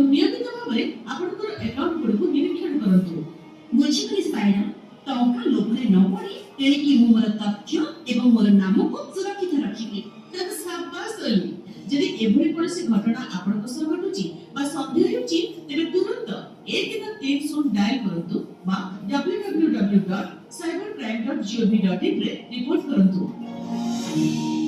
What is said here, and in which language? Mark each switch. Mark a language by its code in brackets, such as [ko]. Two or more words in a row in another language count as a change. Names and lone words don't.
[or] ନିୟମିତ ଭାବରେ ଆପଣଙ୍କର ଆକାଉଣ୍ଟ ଗୁଡ଼ିକୁ ନିରୀକ୍ଷଣ କରନ୍ତୁ ବୁଝିଗଲି ସ୍ପାଇଡର ଟଙ୍କା ଲୋଭରେ ନ ପଡ଼ି ତେଣିକି ମୁଁ ମୋର ତଥ୍ୟ ଏବଂ ମୋର ନାମକୁ ସୁରକ୍ଷିତ ରଖିବି ସାବାସ୍ ଅଲି ଯଦି ଏଭଳି କୌଣସି ଘଟଣା ଆପଣଙ୍କ ସହ ଘଟୁଛି ବା ସନ୍ଦେହ ହେଉଛି ତେବେ ତୁରନ୍ତ 130 ଡାଏଲ କରନ୍ତୁ ବା www.cybercrime.gov.in ରେ ରିପୋର୍ଟ କରନ୍ତୁ